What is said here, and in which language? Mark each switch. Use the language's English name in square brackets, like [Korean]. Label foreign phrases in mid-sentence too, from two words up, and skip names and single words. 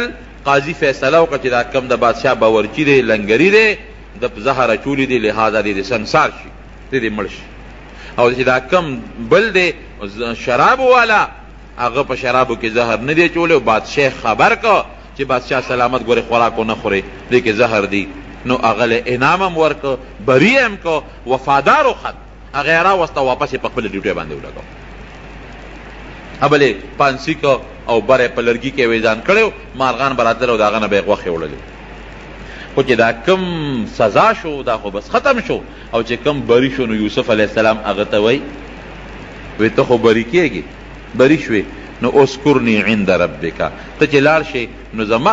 [Pashto] قاضي فیصله وکړه چې دا کم د بادشاه باورچي دی، لنګري دی، د زهر اچولي دي، لهذا دې سنسار شي، دې مړ شي. او چې دا کم بل دی شرابو والا، هغه په شرابو کې زهر نه دی اچولی، بادشاه خبر که چې بادشاه سلامت ګورې خوراکو نه خورې، دې کې زهر دی، نو هغه له انعام هم ورکه، بری هم که، وفادار و خط هغه یې راوسته، واپس یې په خپله ډیوټۍ باندې ولګو. بلې پانسي که او بر یې په لرګي کې ویزان کړی، مارغان به راتلل او د هغه نه به یې غوښې وړلې. خو چې دا کم سزا شو دا خو بس ختم شو. او چې کم بری شو نو یوسف [Arabic] علیه السلام [Pashto] هغه ته وایي ته خو بری کېږي، بری شوې، نو [Arabic] اذکرنی عند ربک، [Pashto] ته چې لاړ شې نو زما